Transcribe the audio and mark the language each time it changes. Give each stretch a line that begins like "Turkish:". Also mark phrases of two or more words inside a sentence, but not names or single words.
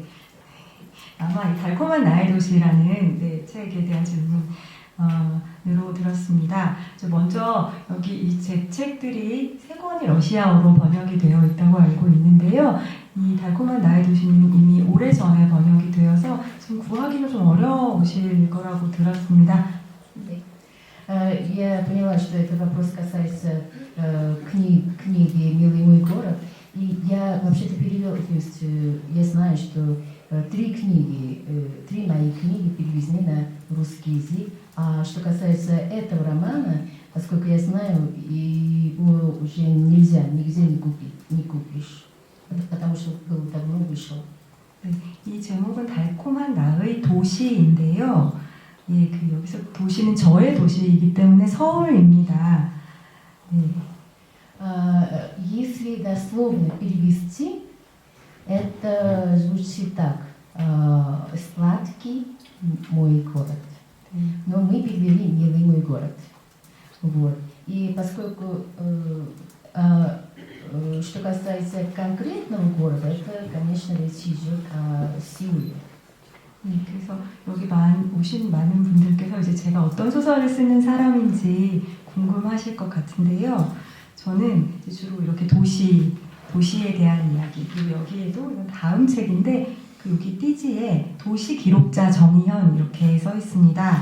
Korean: 아마 이 달콤한 나의 도시라는 책에 대한 질문으로 들었습니다. 먼저 여기 이 제 책들이 3권이 러시아어로 번역이 되어 있다고 알고 있는데요. 이 달콤한 나의 도시는 이미 오래전에 번역이 되어서 지금 구하기가 좀 어려우실 거라고 들었습니다. 네.
Russian: Я поняла, что этот вопрос касается книги «Милый мой город». И я вообще-то перевела, то есть я знаю, что 3 мои книги переведены на русский язык. А что касается этого романа, поскольку я знаю, его уже нельзя, нигде не купишь, потому что был давно вышел.
Korean: 이 제목은 달콤한 나의 도시인데요. 예, 여기서 도시는 저의 도시이기 때문에 서울입니다. 네.
Russian: Если дословно перевести, это звучит так: сладкий мой город. Но мы перевели «Милый мой город». Вот. И поскольку, что касается конкретного города, это, конечно, речь идет о Сеуле.
Korean: 그래서 여기 오신 많은 분들께서 이제 제가 어떤 소설을 쓰는 사람인지 궁금하실 것 같은데요. 저는 이제 주로 이렇게 도시에 대한 이야기, 그리고 여기에도 이건 다음 책인데 여기 띠지에 도시 기록자 정희현 이렇게 써 있습니다.